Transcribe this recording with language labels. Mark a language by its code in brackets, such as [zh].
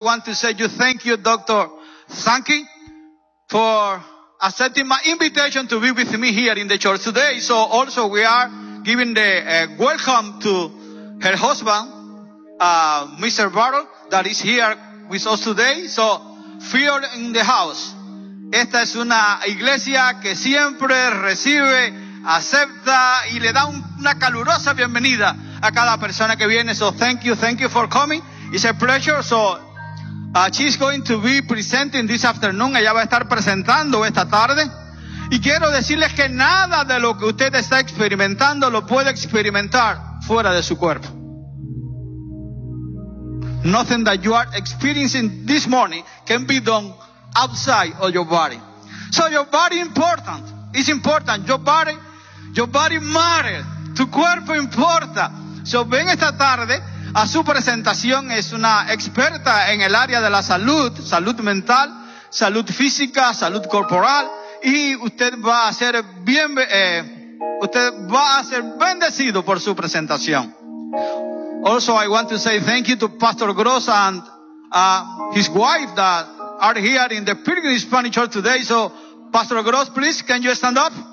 [en] want to say you thank you, Dr. Sankey, for accepting my invitation to be with me here in the church today. So also we are giving the welcome to her husband, Mr. Barrow, that is here with us today. So fear in the house. [es] Esta es una iglesia que siempre recibe, acepta y le da una calurosa bienvenida a cada persona que viene. [en] So thank you for coming. It's a pleasure. So she's going to be presenting this afternoon. [es] Ella va a estar presentando esta tarde. Y quiero decirles que nada de lo que usted está experimentando lo puede experimentar fuera de su cuerpo. [en] Nothing that you are experiencing this morning can be done outside of your body. So your body important. It's important. Your body matters. [es] Tu cuerpo importa. So ven esta tarde a su presentación. Es una experta en el área de la salud, salud mental, salud física, salud corporal, y usted va a ser bien, usted va a ser bendecido por su presentación. [en] Also, I want to say thank you to Pastor Gross and his wife that are here in the Pilgrim Spanish Church today. So, Pastor Gross, please, can you stand up?